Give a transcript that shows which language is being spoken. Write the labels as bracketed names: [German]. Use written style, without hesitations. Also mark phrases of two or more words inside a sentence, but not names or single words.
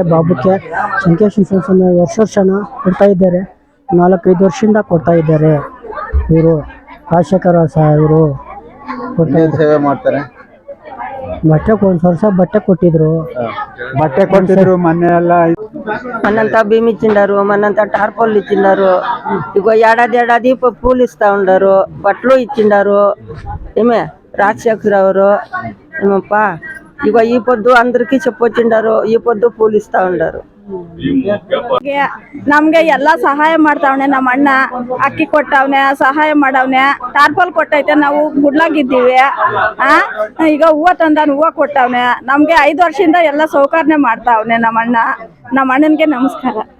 [Kannada] ಬಾಬುಕ್ಕೆ ಸಂಕೇಶ್ವರ ವರ್ಷನ ಕೊಡ್ತಾ ಇದ್ದಾರೆ. 4-5 ವರ್ಷದಿಂದ ಕೊಡ್ತಾ ಇದ್ದಾರೆ. ಇವರು ರಾಜಶೇಖರ ಇವರು ಸೇವೆ ಮಾಡ್ತಾರೆ. ಬಟ್ಟೆ ಒಂದು ವರ್ಷ ಬಟ್ಟೆ ಕೊಟ್ಟಿದ್ರು. ಮೊನ್ನೆ ಎಲ್ಲ [Telugu] మనంత భీమి ఇచ్చిండారు, మనంత టార్పల్ ఇచ్చిండారు. ఇగో ఏడాది పూలు ఇస్తా ఉండారు, బట్టలు ఇచ్చిండారు. ఏమే రాజశేఖర్ అవరు ఏమప్ప ఇగో ఈ పొద్దు అందరికి చెప్పొచ్చిండారు, ఈ పొద్దు పూలు ఇస్తా ఉండారు. [Kannada] ನಮ್ಗೆ ಎಲ್ಲಾ ಸಹಾಯ ಮಾಡ್ತಾವನೆ. ನಮ್ಮ ಅಣ್ಣ ಅಕ್ಕಿ ಕೊಟ್ಟವನೆ, ಸಹಾಯ ಮಾಡವನೆ, ಟಾರ್ಪಲ್ ಕೊಟ್ಟೈತೆ. ನಾವು ಗುಡ್ಲಾಗಿದ್ದೀವಿ. ಈಗ ಹೂವು ತಂದಾನ, ಹೂವು ಕೊಟ್ಟವನೆ. ನಮ್ಗೆ 5 ವರ್ಷದಿಂದ ಎಲ್ಲ ಸೌಕರ್ಯ ಮಾಡ್ತಾವನೆ ನಮ್ಮ ಅಣ್ಣ. ನಮ್ಮ ಅಣ್ಣನ್ಗೆ ನಮಸ್ಕಾರ.